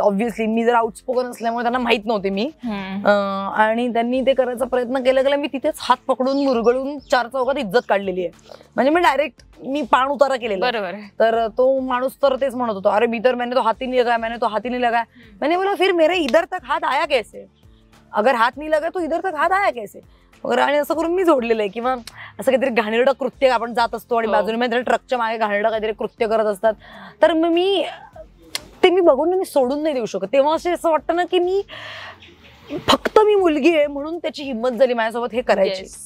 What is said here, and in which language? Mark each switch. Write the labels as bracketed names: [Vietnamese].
[Marathi] Obviously मी जर outspoken असल्यामुळे त्यांना माहित नव्हते मी, आणि त्यांनी ते करायचा प्रयत्न केला मी तिथेच हात पकडून मुरगळून 4 चौकात इज्जत काढलेली आहे. म्हणजे मी डायरेक्ट पाण उतारा केलेला. बरोबर. तर तो माणूस तर तेच म्हणत होता, अरे मी तर [Hindi] मैंने तो हाथ ही नहीं लगाया, मैंने तो हाथ ही नहीं लगाया. मैंने बोला फिर मेरे इधर तक हाथ आया कैसे, अगर हाथ नहीं लगा तो इधर तक हाथ आया कैसे वगैरे. [Marathi] आणि असं करून मी जोडलेलं आहे. किंवा असं काहीतरी घाणेरडं कृत्य आपण जात असतो आणि बाजूने म्हणजे ट्रकच्या मागे घाणेरडं काहीतरी कृत्य करत असतात, तर मग मी बघून मी सोडून नाही देऊ शकत. तेव्हा असं वाटतं ना की फक्त मी मुलगी आहे म्हणून त्याची हिंमत झाली माझ्यासोबत हे करायची.